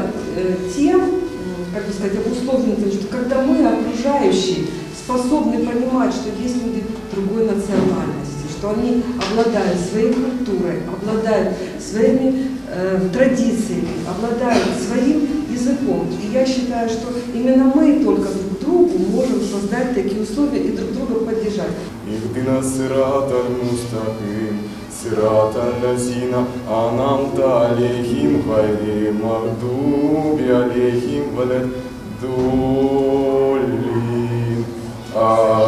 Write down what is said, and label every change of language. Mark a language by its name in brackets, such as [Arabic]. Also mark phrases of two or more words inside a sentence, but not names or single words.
[Russian] тем, как бы сказать, обусловлено тем, что когда мы, окружающие, способны понимать, что есть люди другой национальности, что они обладают своей культурой, обладают своими традициями, обладают своим языком. И я считаю, что именно мы только друг другу можем создать такие условия и друг друга поддержать. [Arabic] اهدنا الصراط المستقيم صراط الذين أنعمت عليهم غير المغضوب عليهم ولا الضالين